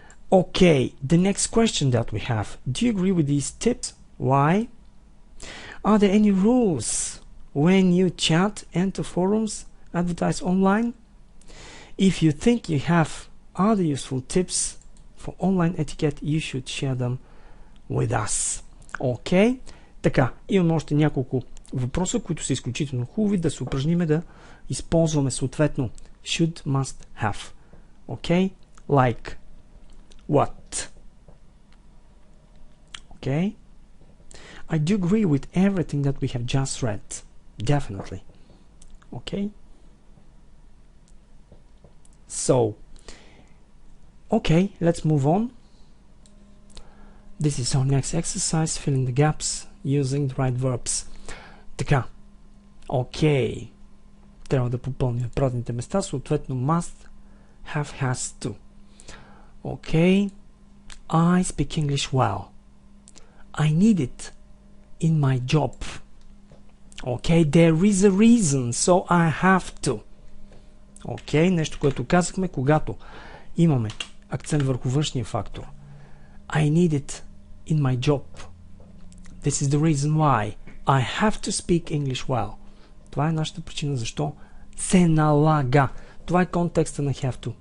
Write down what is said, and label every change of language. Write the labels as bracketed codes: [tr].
[en] Okay, the next question that we have. Do you agree with these tips? Why? Are there any rules when you chat, enter forums, advertise online? If you think you have other useful tips for online etiquette, you should share them with us. Okay? [bg] Така, имаме още няколко въпроса, които са изключително хубави да се упражниме да използваме съответно should, must, have. [en] Okay? Like what? Okay? I do agree with everything that we have just read. Definitely. Okay? So, okay, let's move on. This is our next exercise, fill in the gaps using the right verbs. [bg] Така. Okay. Трябва да попълним празните места, съответно must, have, has to. [en] Okay. I speak English well. I need it in my job. Okay, there is a reason, so I have to. [bg] Okay, нещо, което казахме, когато имаме акцент върху външния фактор. [en] I need it in my job. This is the reason why I have to speak English well. [bg] Това е нашата причина, защо се налага. Това е контекста на have to.